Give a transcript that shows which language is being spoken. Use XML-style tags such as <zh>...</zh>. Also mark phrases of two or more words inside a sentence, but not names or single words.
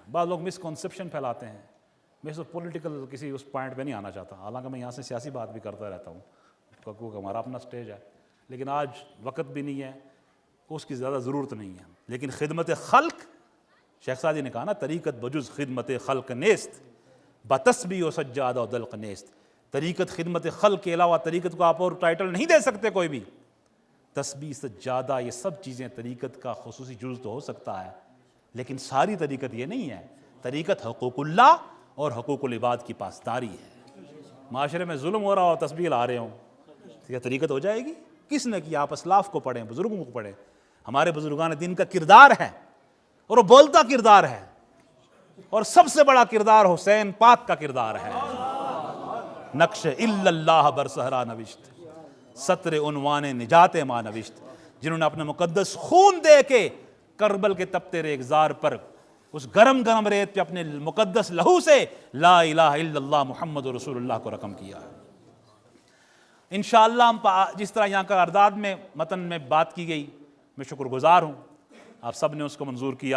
<ur>بعض لوگ مسکنسیپشن پھیلاتے ہیں، میں تو پولیٹیکل کسی اس پوائنٹ پہ نہیں آنا چاہتا، حالانکہ میں یہاں سے سیاسی بات بھی کرتا رہتا ہوں کیونکہ ہمارا اپنا سٹیج ہے، لیکن آج وقت بھی نہیں ہے، اس کی زیادہ ضرورت نہیں ہے۔ لیکن خدمت خلق، شیخ سعدی نے کہا نا</ur> <fa>طریقت بجز خدمت خلق نیست، بتسبیح و سجادہ و دلق نیست۔</fa> <ur>طریقت خدمت خلق کے علاوہ طریقت کو آپ اور ٹائٹل نہیں دے سکتے کوئی بھی۔ تسبیح، سجادہ، یہ سب چیزیں طریقت کا خصوصی جز تو ہو سکتا ہے، لیکن ساری طریقت یہ نہیں ہے۔ طریقت حقوق اللہ اور حقوق العباد کی پاسداری ہے۔ معاشرے میں ظلم ہو رہا ہو، تسبیح لا رہے ہوں، یہ طریقت ہو جائے گی؟ کس نے کیا؟ آپ اسلاف کو پڑھیں، بزرگوں کو پڑھیں۔ ہمارے بزرگان دین کا کردار ہے اور وہ بولتا کردار ہے، اور سب سے بڑا کردار حسین پاک کا کردار ہے۔</ur> <fa>نقش الا اللہ بر صحرا نوشت، سطر عنوان نجات ماں نوشت،</fa> <ur>جنہوں نے اپنے مقدس خون دے کے کربل کے تپتے ریگزار پر اس گرم گرم ریت پہ اپنے مقدس لہو سے</ur> <ar>لا الہ الا اللہ محمد رسول اللہ</ar> <ur>کو رقم کیا ہے۔ انشاءاللہ ہم جس طرح یہاں کا ارداد میں متن میں بات کی گئی، میں شکر گزار ہوں آپ سب نے اس کو منظور کیا۔</ur>